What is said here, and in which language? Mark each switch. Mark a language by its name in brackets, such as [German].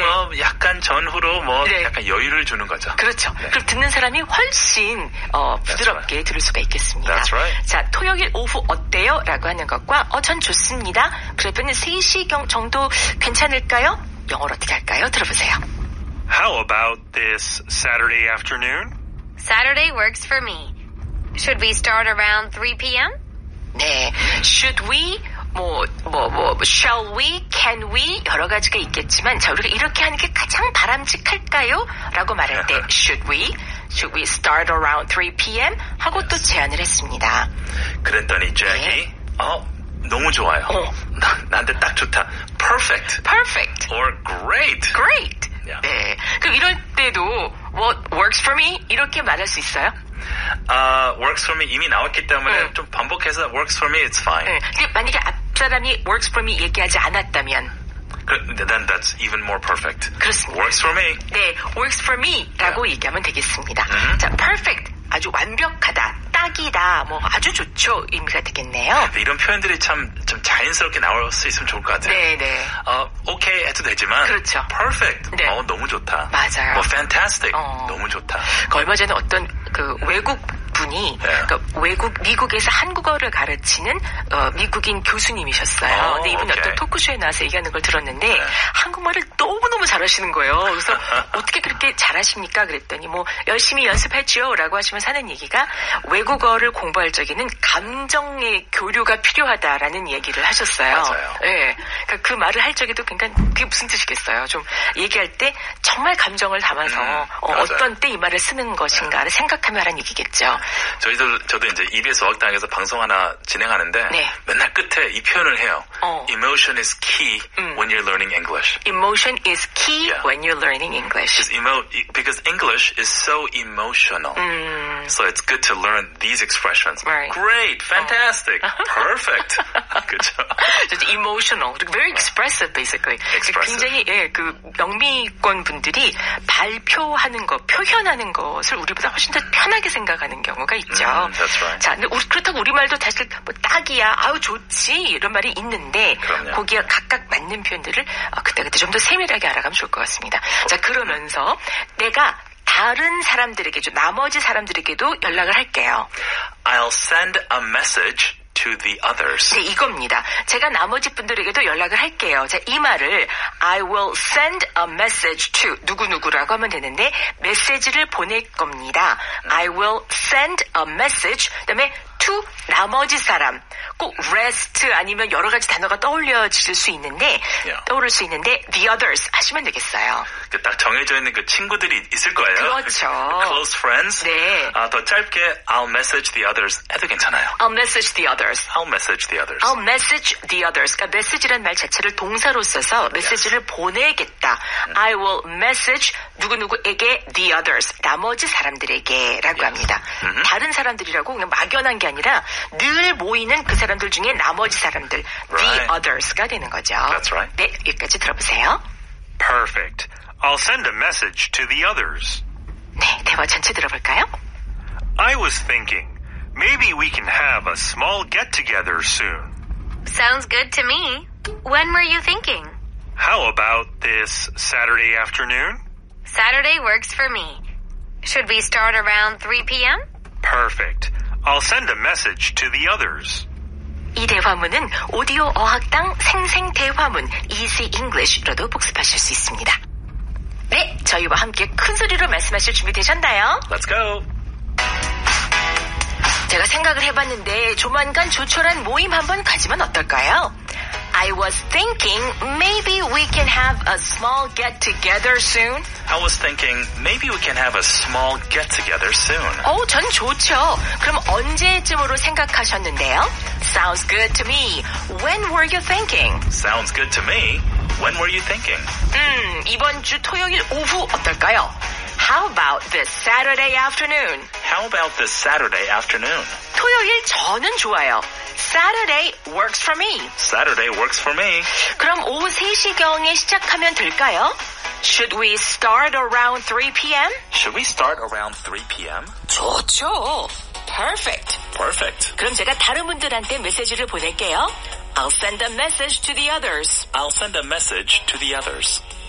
[Korean] 뭐 약간 전후로 뭐 네. 약간 여유를 주는 거죠. 그렇죠. 네. 그럼 듣는 사람이 훨씬 부드럽게 들을 수가 있겠습니다. [English] That's right. [Korean] 자, 토요일 오후 어때요? 라고 하는 것과 전 좋습니다. 그러면 3시 정도 괜찮을까요? 영어로 어떻게 할까요? 들어보세요. [English] How about this Saturday afternoon? Saturday works for me. Should we start around 3 p.m.? 네. Should we? shall we? Can we? [Korean] 여러 가지가 있겠지만, 자, 우리가 이렇게 하는 게 가장 바람직할까요? 라고 말할 때, [English] should we start around 3 p.m? [Korean] 하고 또 제안을 했습니다. 그랬더니 잭이 너무 좋아요. 나한테 딱 좋다. [English] Perfect. Perfect. Or great. Great. Yeah. [Korean] 네. 그럼 이럴 때도 [English] what works for me? [Korean] 이렇게 말할 수 있어요? [English] Works for me [Korean] 이미 나왔기 때문에 좀 반복해서 [English] works for me, it's fine. [Korean] 네. 근데 만약에 앞사람이 [English] works for me [Korean] 얘기하지 않았다면 [English] Then that's even more perfect. [Korean] 그렇습니다. [English] Works for me. [Korean] 네, [English] works for me [Korean] 라고 얘기하면 되겠습니다. [English] 자, perfect. [Korean] 아주 완벽하다, 딱이다, 뭐 아주 좋죠 의미가 되겠네요. 이런 표현들이 좀 자연스럽게 나올 수 있으면 좋을 것 같아요. 네네. 오케이 해도 되지만 그렇죠. [English] perfect. [Korean] 네. 너무 좋다. 맞아요. 뭐 fantastic. 너무 좋다. 그 얼마 전에 어떤 그 외국 분이 그러니까 미국에서 한국어를 가르치는 미국인 교수님이셨어요. 근데 이분이 오케이. 어떤 토크쇼에 나와서 얘기하는 걸 들었는데 한국말을 너무너무 잘하시는 거예요. 그래서 어떻게 그렇게 잘하십니까? 그랬더니 뭐 열심히 연습했죠 라고 하시면서 하는 얘기가 외국어를 공부할 적에는 감정의 교류가 필요하다라는 얘기를 하셨어요. 맞아요. 네. 그러니까 그 말을 할 적에도 굉장히 그게 무슨 뜻이겠어요. 좀 얘기할 때 정말 감정을 담아서 어떤 때 이 말을 쓰는 것인가를 생각하며 하라는 얘기겠죠. 저도 이제 EBS 어학당에서 방송 하나 진행하는데 네. 맨날 끝에 이 표현을 해요. [English] Emotion is key when you're learning English. Emotion is key when you're learning English. Because English is so emotional. So it's good to learn these expressions. Right. Great, fantastic, perfect. [Korean] 그렇죠. [English] Emotional, very expressive, basically. Expressive. [Korean] 굉장히 그 영미권 분들이 발표하는 것, 표현하는 것을 우리보다 훨씬 더 편하게 생각하는 경우가 있죠. [English] That's right. [Korean] 자, 근데 그렇다고 우리말도 사실 뭐 딱이야, 아우 좋지 이런 말이 있는데 그럼요. 거기에 각각 맞는 표현들을 그때그때 좀 더 세밀하게 알아가면 좋을 것 같습니다. 자, 그러면서 내가 다른 사람들에게, 나머지 사람들에게도 연락을 할게요. [English] I'll send a message to the others. [Korean] 네, 이겁니다. 제가 나머지 분들에게도 연락을 할게요. 자, 이 말을 [English] I will send a message to [Korean] 누구누구라고 하면 되는데 메시지를 보낼 겁니다. [English] I will send a message [Korean] 그다음에 [English] to [Korean] 나머지 사람. 꼭 rest 아니면 여러 가지 단어가 떠올릴 수 있는데 [English] the others [Korean] 하시면 되겠어요. 딱 정해져 있는 그 친구들이 있을 거예요. 그렇죠. [English] Close friends. [Korean] 네. 더 짧게 [English] I'll message the others [Korean] 해도 괜찮아요. [English] I'll message the others. I'll message the others. I'll message the others. [Korean] 그러니까 message란 말 자체를 동사로 써서 메시지를 보내겠다. [English] I will message [Korean] 누구누구에게 [English] the others. [Korean] 나머지 사람들에게 라고 합니다. 다른 사람들이라고 그냥 막연한 게 아니라 늘 모이는 그 사람들 중에 나머지 사람들. [English] The others [Korean] 가 되는 거죠. [English] That's right. [Korean] 네, 여기까지 들어보세요. [English] Perfect. I'll send a message to the others. [Korean] 네, 대화 전체 들어볼까요? [English] I was thinking, maybe we can have a small get-together soon. Sounds good to me. When were you thinking? How about this Saturday afternoon? Saturday works for me. Should we start around 3 p.m.? Perfect. I'll send a message to the others. [Korean] 이 대화문은 오디오 어학당 생생 대화문 Easy English로도 복습하실 수 있습니다. 네, 저희와 함께 큰 소리로 말씀하실 준비 되셨나요? [English] Let's go. [Korean] 제가 생각을 해봤는데 조만간 조촐한 모임 한번 가지면 어떨까요? [English] I was thinking maybe we can have a small get-together soon. I was thinking maybe we can have a small get-together soon. [Korean] 전 좋죠. 그럼 언제쯤으로 생각하셨는데요? [English] Sounds good to me. When were you thinking? Sounds good to me. When were you thinking? [Korean] 이번 주 토요일 오후 어떨까요? [English] How about this Saturday afternoon? How about this Saturday afternoon? [Korean] 토요일 저는 좋아요. [English] Saturday works for me. Saturday works for me. [Korean] 그럼 오후 3시경에 시작하면 될까요? [English] Should we start around 3 p.m.? Should we start around 3 p.m.? [Korean] 좋죠. [English] Perfect. Perfect. [Korean] 그럼 제가 다른 분들한테 메시지를 보낼게요. [English] I'll send a message to the others. I'll send a message to the others.